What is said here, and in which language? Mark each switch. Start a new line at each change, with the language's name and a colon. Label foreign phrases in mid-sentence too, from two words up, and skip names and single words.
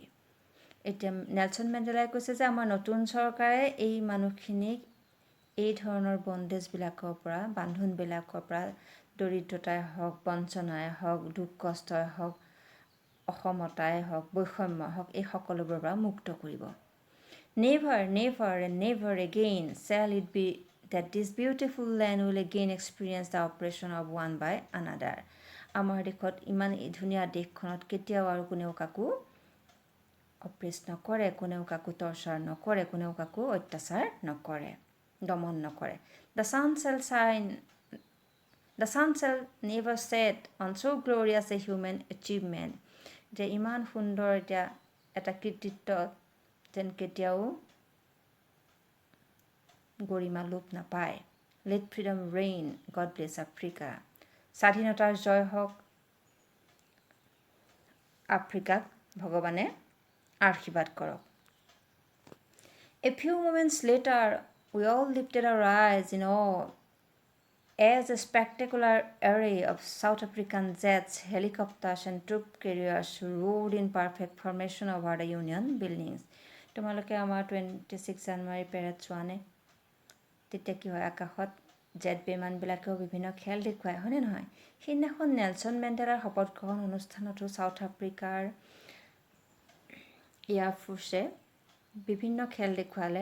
Assamese: এতিয়া নেলছন মেণ্ডেলাই কৈছে যে আমাৰ নতুন চৰকাৰে এই মানুহখিনিক এই ধৰণৰ বন্দেজবিলাকৰ পৰা, বান্ধোনবিলাকৰ পৰা, দৰিদ্ৰতাই হওক, বঞ্চনাই হওক, দুখ কষ্টই হওক, অসমতাই হওক, বৈষম্য হওক, এই সকলোবোৰৰ পৰা মুক্ত কৰিব।
English: Never, never and never again shall it be that this beautiful land will again experience the oppression of one by another.
Assamese: আমাৰ দেশত ইমান ধুনীয়া দেশখনত কেতিয়াও আৰু কোনেও কাকো অপ্ৰেছ নকৰে, কোনেও কাকো টৰ্চাৰ নকৰে, কোনেও কাকো অত্যাচাৰ নকৰে, দমন নকৰে।
English: The sun shall never set on so glorious a human achievement.
Assamese: যে ইমান সুন্দৰ এতিয়া এটা কৃতিত্ব যেন কেতিয়াও গৰিমা লোপ নাপায়।
English: Let freedom reign, God bless Africa.
Assamese: স্বাধীনতাৰ জয় হওক, আফ্ৰিকাক ভগৱানে আশীৰ্বাদ কৰক।
English: A few moments later, we all lifted our eyes in awe as a spectacular array of South African jets, helicopters and troop carriers roared in perfect formation over the Union buildings.
Assamese: তোমালোকে আমাৰ 26 জানুৱাৰী পেৰেড চোৱা নে? তেতিয়া কি হয়, আকাশত জেট বিমানবিলাকেও বিভিন্ন খেল দেখুৱায়, হয়নে নহয়? সেইদিনাখন নেলছন মেণ্ডেলাৰ শপত গ্ৰহণ অনুষ্ঠানতো চাউথ আফ্ৰিকাৰ এয়াৰফ'ৰ্চে বিভিন্ন খেল দেখুৱালে।